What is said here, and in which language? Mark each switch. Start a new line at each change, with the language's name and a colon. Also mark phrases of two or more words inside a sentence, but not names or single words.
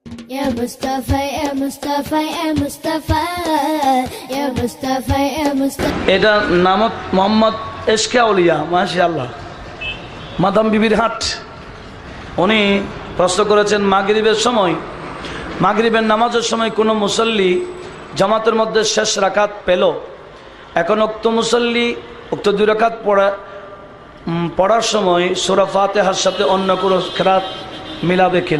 Arabic: يا مصطفى، يا مصطفى، يا مصطفى، يا مصطفى، يا مصطفى.
Bangla: এটা নামত মোহাম্মদ এশকে আউলিয়া, মাশাআল্লাহ, মাদাম বিবির হাট। উনি প্রশ্ন করেছেন, মাগরিবের সময়, মাগরিবের নামাজের সময় কোনো মুসল্লি জামাতের মধ্যে শেষ রাকাত পেল, এখন উক্ত মুসল্লি উক্ত 2 রাকাত পড়ার সময় সূরা ফাতিহার সাথে অন্য কোনো কিরাত মিলাবে কিনা?